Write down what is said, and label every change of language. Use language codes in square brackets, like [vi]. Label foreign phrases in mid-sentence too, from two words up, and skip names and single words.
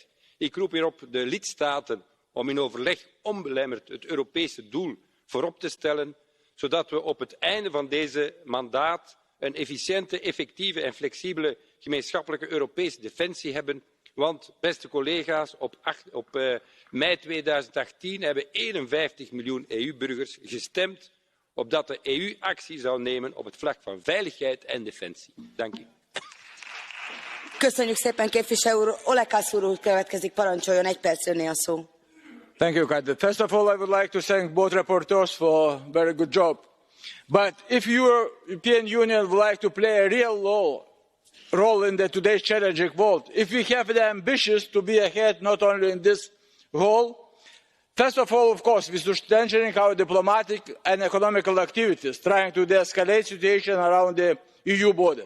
[nl] Ik roep hierop de lidstaten om in overleg onbelemmerd het Europese doel voorop te stellen, zodat we op het einde van deze mandaat een efficiënte, effectieve en flexibele gemeenschappelijke Europese defensie hebben. Want, beste collega's, op mei 2018 hebben 51 miljoen EU-burgers gestemd opdat de EU actie zou nemen op het vlak van veiligheid en defensie. Dank u. [hu] Köszönjük szépen, képviselő úr. Olekász úr következik, parancsoljon, 1 percre öné a szó. [en] Thank you, Katja. First of all, I would like to thank both rapporteurs for a very good job. But if the European Union would like to play a real role in today's challenging world, if we have the ambitions to be ahead not only in this role, first of all, of course, we should strengthen our diplomatic and economical activities, trying to de-escalate the situation around the EU borders.